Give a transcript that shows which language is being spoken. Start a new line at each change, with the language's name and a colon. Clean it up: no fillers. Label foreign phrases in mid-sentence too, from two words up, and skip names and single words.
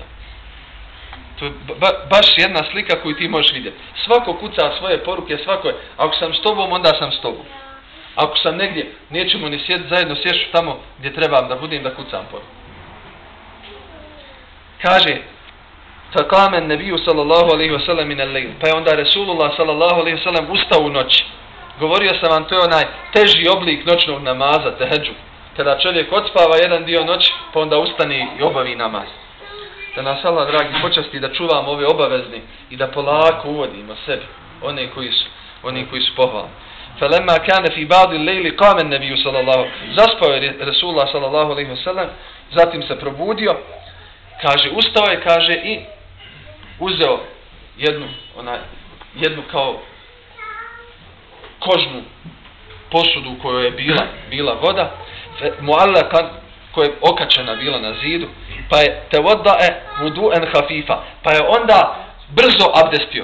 Bosnian: To je baš jedna slika koju ti možeš vidjeti. Svako kuca svoje poruke, svako je, ako sam s tobom, onda sam s tobom. Ako sam negdje, nećemo ni sjeti zajedno, sješu tamo gdje trebam da budem da kucam poruku.
Arabic: Kaže, فقام النبي صلى الله عليه وسلم من الليل.
Bosnian: Pa je onda Resulullah
Arabic: صلى الله عليه وسلم
Bosnian: ustao u noći. Govorio sam vam, to je onaj teži oblik noćnog namaza, tehedžu. Kada čovjek odspava jedan dio noći, pa onda ustane i obavi namaz. Da nas Allah, dragi, počasti da čuvamo ove obavezni i da polako uvodimo sebi, oni koji su pohvalni.
Arabic: فَلَمَّا كَانَ فِي بَعْضِ اللَّيْلِ قَامَ النَّبِيُّ صَلَى اللَّهُ
Bosnian: Zaspao je Resulullah
Arabic: صلى الله عليه وسلم,
Bosnian: zatim se probudio, kaže, ustao je, kaže, i uzeo jednu kao kožnu posudu u kojoj je bila voda, mu'allakan, koja je okačena bila na zidu, pa je
Arabic: توضأ وضوءا خفيفا,
Bosnian: pa je onda brzo abdestio.